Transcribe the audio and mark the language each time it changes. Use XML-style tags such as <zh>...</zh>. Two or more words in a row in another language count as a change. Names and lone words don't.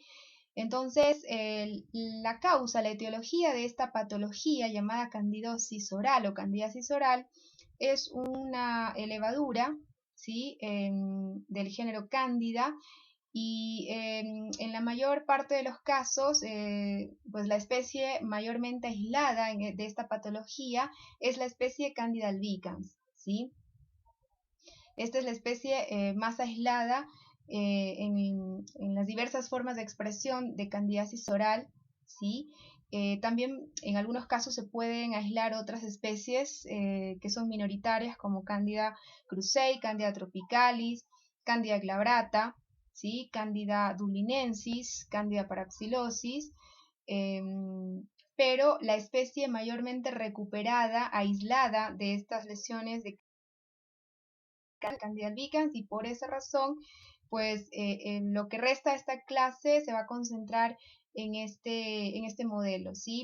<es>Entonces, la causa, la etiología de esta patología llamada candidosis oral o candidiasis oral es una levadura, ¿sí?, del género Cándida, y en la mayor parte de los casos, pues la especie mayormente aislada de esta patología es la especie Candida albicans, ¿sí? Esta es la especie más aislada en las diversas formas de expresión de candidiasis oral, ¿sí? También en algunos casos se pueden aislar otras especies que son minoritarias, como Candida krusei, Candida tropicalis, Candida glabrata, ¿sí?, Candida dublinensis, Candida parapsilosis, pero la especie mayormente recuperada, aislada de estas lesiones de Candida albicans, y por esa razón, pues en lo que resta de esta clase se va a concentrar en este modelo, ¿sí?</es>